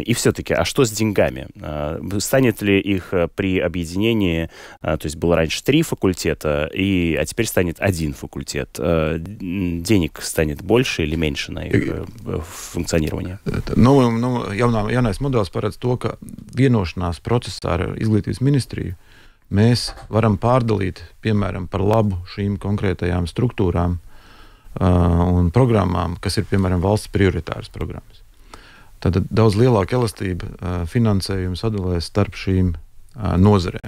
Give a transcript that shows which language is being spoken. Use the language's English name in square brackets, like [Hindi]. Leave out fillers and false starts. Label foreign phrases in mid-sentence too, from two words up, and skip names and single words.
[Russian] И все-таки, а что с деньгами? Станет ли их при объединении, то есть было раньше 3 факультета, а теперь станет 1 факультет, денег станет больше или меньше на их функционирование? [Latvian] Jaunais modelis paredz to, ka vienošanās procesā ar izglītības ministriju mēs varam pārdalīt, piemēram, par labu šīm konkrētajām struktūrām un programmām, kas ir, piemēram, valsts prioritāras programmas. Tad daudz lielāka elastība finansējuma sadalēs starp šīm nozarēm.